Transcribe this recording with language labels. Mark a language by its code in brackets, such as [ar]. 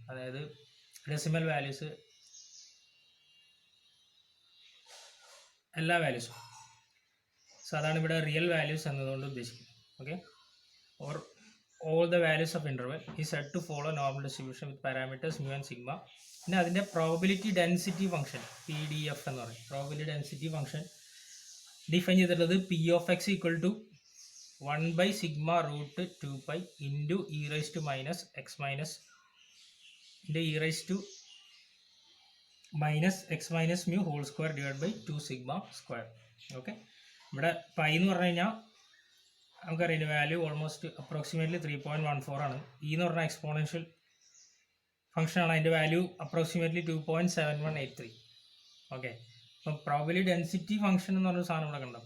[ml] അതായത് decimal values, എല്ലാ വാല്യൂസും. So അതാണ് ഇവിടെ റിയൽ വാല്യൂസ് എന്നതുകൊണ്ട് ഉദ്ദേശിക്കുന്നത്. Okay, [en] Or all the values of interval ഈ said to follow normal distribution with parameters mu and sigma. [ml] പിന്നെ അതിൻ്റെ പ്രോബബിലിറ്റി ഡെൻസിറ്റി ഫംഗ്ഷൻ PDF എന്ന് പറയും. പ്രോബബിലിറ്റി ഡെൻസിറ്റി ഫംഗ്ഷൻ ഡിഫൈൻ ചെയ്തിട്ടുള്ളത് [en] P of x equal to 1 by sigma root 2 pi into e raised to minus x minus into e raised to minus x minus mu whole square divided by 2 sigma square. [ml] Okay, ഇവിടെ pi എന്ന് പറഞ്ഞു കഴിഞ്ഞാൽ നമുക്കറിയാം value almost approximately 3.14 ആണ്. എന്ന് പറഞ്ഞാൽ exponential ഫംഗ്ഷനാണ്, അതിൻ്റെ വാല്യൂ അപ്രോക്സിമേറ്റ്ലി 2.7183. ഓക്കെ, അപ്പം പ്രോബബിലിറ്റി ഡെൻസിറ്റി ഫംഗ്ഷൻ എന്ന് പറഞ്ഞൊരു സാധനം ഇവിടെ കണ്ടോ.